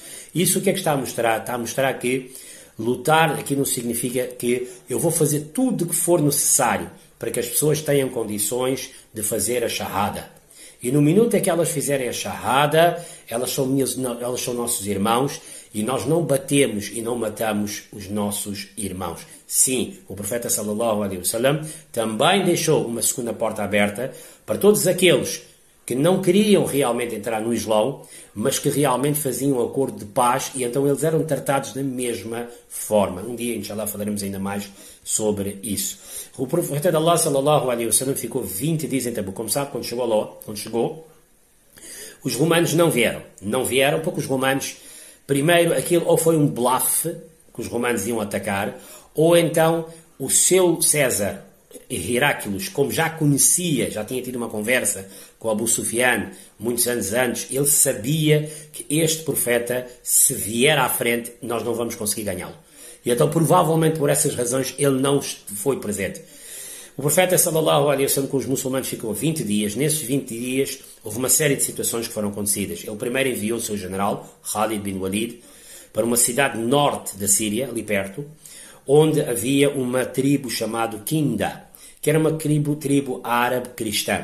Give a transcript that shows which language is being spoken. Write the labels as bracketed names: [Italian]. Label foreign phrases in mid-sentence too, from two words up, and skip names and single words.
[Portuguese] Isso o que é que está a mostrar? Está a mostrar que lutar aqui não significa que eu vou fazer tudo o que for necessário para que as pessoas tenham condições de fazer a shahada. E no minuto em que elas fizerem a shahada, elas são nossos irmãos, e nós não batemos e não matamos os nossos irmãos. Sim, o profeta [Arabic] صلى الله عليه وسلم [Portuguese] também deixou uma segunda porta aberta para todos aqueles que não queriam realmente entrar no Islão, mas que realmente faziam um acordo de paz, e então eles eram tratados da mesma forma. Um dia, inshallah, falaremos ainda mais sobre isso. O profeta de Allah [Arabic] صلى الله عليه وسلم [Portuguese] ficou 20 dias em Tabuk. Como sabe, quando chegou, os romanos não vieram. Não vieram porque os romanos, primeiro, aquilo ou foi um bluff que os romanos iam atacar, ou então o seu César Heráclides, como já conhecia, já tinha tido uma conversa com Abu Sufyan muitos anos antes, ele sabia que este profeta, se vier à frente, nós não vamos conseguir ganhá-lo. E então, provavelmente por essas razões, ele não foi presente. O profeta [Arabic] صلى الله عليه وسلم [Portuguese] com os muçulmanos ficou 20 dias. Nesses 20 dias houve uma série de situações que foram acontecidas. Ele primeiro enviou o seu general, Khalid bin Walid, para uma cidade norte da Síria, ali perto, onde havia uma tribo chamada Kinda, que era uma tribo árabe cristã.